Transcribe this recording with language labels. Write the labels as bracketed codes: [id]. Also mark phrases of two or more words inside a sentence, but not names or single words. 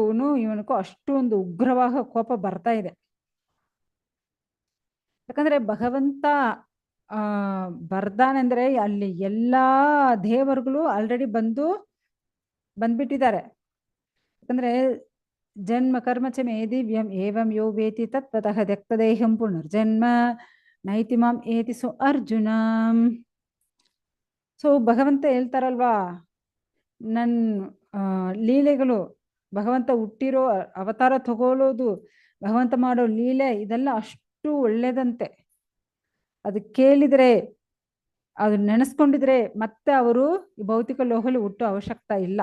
[kn] ಇವನಕ್ಕೂ ಅಷ್ಟು ಒಂದು ಉಗ್ರವಾದ ಕೋಪ ಬರ್ತಾ ಇದೆ. ಯಾಕಂದ್ರೆ ಭಗವಂತ ಬರ್ದಾನೆಂದ್ರೆ ಅಲ್ಲಿ ಎಲ್ಲಾ ದೇವರುಗಳು ಆಲ್ರೆಡಿ ಬಂದ್ಬಿಟ್ಟಿದ್ದಾರೆ. [sa] ಯಾಕಂದ್ರೆ ಜನ್ಮ ಕರ್ಮಚ ಮೇ ದಿವ್ಯಂ ಏವಂ ಯೋ ವೇತಿ ತತ್ವತಃ ತ್ಯಕ್ತದೇಹಂ ಪುನರ್ಜನ್ಮ ನೈತಿ ಮಾಂ ಏತಿ ಸೋ ಅರ್ಜುನ. [kn] ಸೊ ಭಗವಂತ ಹೇಳ್ತಾರಲ್ವಾ, ನನ್ನ ಲೀಲೆಗಳು, ಭಗವಂತ ಹುಟ್ಟಿರೋ ಅವತಾರ ತಗೊಳ್ಳೋದು, ಭಗವಂತ ಮಾಡೋ ಲೀಲೆ ಇದೆಲ್ಲ ಅಷ್ಟು ಒಳ್ಳೇದಂತೆ. ಅದು ಕೇಳಿದ್ರೆ, ಅದು ನೆನೆಸ್ಕೊಂಡಿದ್ರೆ ಮತ್ತೆ ಅವರು ಈ ಭೌತಿಕ ಲೋಕದಲ್ಲಿ ಹುಟ್ಟೋ ಅವಶ್ಯಕತೆ ಇಲ್ಲ.